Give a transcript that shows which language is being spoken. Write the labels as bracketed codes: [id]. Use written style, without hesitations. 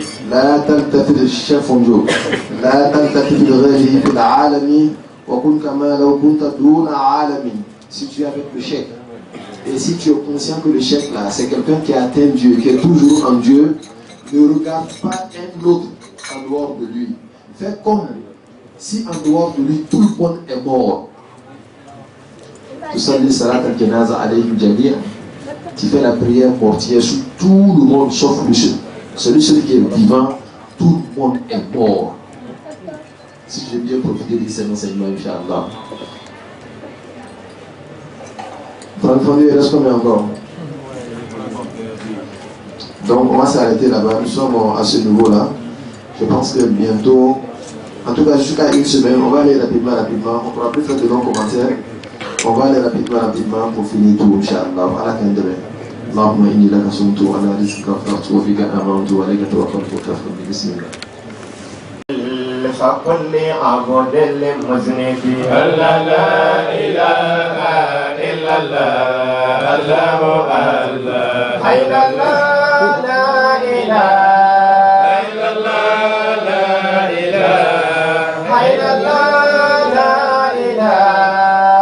[ar] لا تلتفت الشيخ فنجو لا تلتفت لغيره في العالم وكن كما لو كنت دون عالم. [fr] Si tu es avec le chef et si tu es conscient que le chef là c'est quelqu'un qui a atteint Dieu, qui est toujours en Dieu, ne regarde pas un autre en dehors de lui. Fais comme si en dehors de lui tout le monde est mort. Tu salis [ar] salat al-janaza alayhim jami'an. [fr] Tu fais la prière mortière sur tout le monde sauf lui seul. Celui qui est vivant, tout le monde est mort. Si j'ai bien profité de ces enseignements, Inch'Allah. Il reste combien encore? Donc on va s'arrêter là-bas. Nous sommes à ce niveau-là. Je pense que bientôt, en tout cas jusqu'à une semaine, on va aller rapidement. On ne pourra plus faire de longs commentaires. On va aller rapidement pour finir tout, Inch'Allah. À la fin de demain. [ar] اللهم إني لك صمت وعلى رزقك أفطرت وبك آمنت وعليك توكلت وكفرت بسم الله. فكل عبد المذنب لا إله إلا الله الله الله حي لا إله إلا الله لا إله حي لا إله